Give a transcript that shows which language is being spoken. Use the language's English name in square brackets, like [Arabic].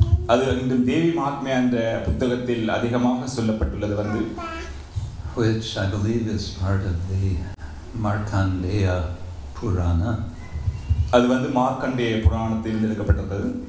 [Tamil] அது இந்த தேவி மகாத்மியா என்ற புத்தகத்தில் அதிகமாக சொல்லப்பட்டுள்ளது வந்து, [English] which I believe is part of the Markandeya Purana. [Tamil] அது வந்து மார்க்கண்டேய புராணத்தில் எடுக்கப்பட்டது.